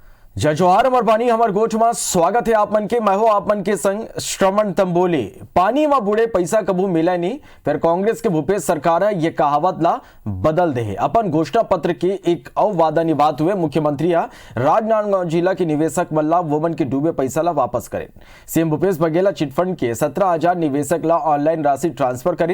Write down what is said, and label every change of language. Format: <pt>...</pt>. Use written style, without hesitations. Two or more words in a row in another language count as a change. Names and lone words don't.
<hne>जय जोहार अमर पानी हमार गोठ में स्वागत है आप मन के। मैं हो आप मन के संग श्रवण तंबोली। पानी में बुढ़े पैसा कबू मिला नहीं, फिर कांग्रेस के भूपेश सरकार ये कहावत ला बदल दे। अपन घोषणा पत्र के एक अववादा निभाते हुए मुख्यमंत्री राजनांदगांव जिला के निवेशक मल्ला वोमन के डूबे पैसा ला वापस करें। सीएम भूपेश बघेल चिटफंड के 17,000 निवेशक ला ऑनलाइन राशि ट्रांसफर करें।</hne>